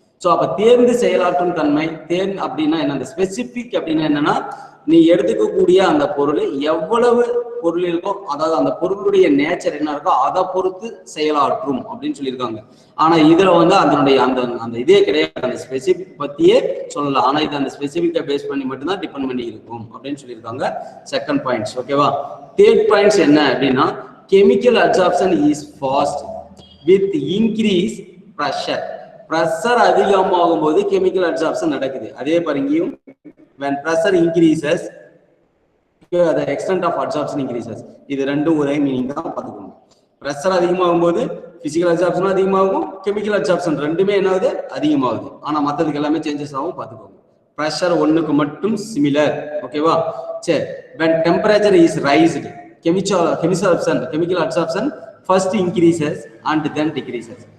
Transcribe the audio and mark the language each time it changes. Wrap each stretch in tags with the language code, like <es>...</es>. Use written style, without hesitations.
<ta>So அப்ப தேர்ந்து செயலாற்றும் தன்மை அப்படின்னா என்ன, அந்த ஸ்பெசிபிக் அப்படின்னா என்னன்னா நீ எடுத்துக்கக்கூடிய அந்த பொருள் எவ்வளவு பொருள் இருக்கோ, அதாவது அந்த பொருளுடைய நேச்சர் என்ன இருக்கோ அதை பொறுத்து செயலாற்றும் அப்படின்னு சொல்லியிருக்காங்க. ஆனா இதுல வந்து அதனுடைய அந்த இதே கிடையாது, அந்த ஸ்பெசிபிக் பத்தியே சொல்லலாம். ஆனா இது அந்த ஸ்பெசிபிக்கை பேஸ் பண்ணி மட்டும்தான் டிபெண்ட் பண்ணி இருக்கும் அப்படின்னு சொல்லியிருக்காங்க. Second points. ஓகேவா. தேர்ட் பாயிண்ட்ஸ் என்ன அப்படின்னா</ta> <en>chemical absorption is fast with increase pressure.</en> <ta>Pressure அதிகமாகும் போது கெமிக்கல் அப்சார்ப்ஷன் நடக்குது. அதே பாருங்கயும்</ta> <en>when pressure increases the extent of absorption increases.</en> <ta>இது ரெண்டும் ஒரே மீனிங் தான் பார்த்துக்கணும். பிரஷர் அதிகமாகும் போது பிசிக்கல் அப்சார்ப்ஷன் அதிகமாகும், கெமிக்கல் அப்சார்ப்ஷன் ரெண்டுமே என்னாவது அதிகமாகுது. ஆனா மற்றதுக்கு எல்லாமே சேஞ்சஸ் ஆகும் பார்த்துக்கோங்க. பிரஷர் ஒன்னுக்கு மட்டும் சிமிலர். ஓகேவா. சரி,</ta> <en>when temperature is raised chemical absorption first increases and then decreases.</en>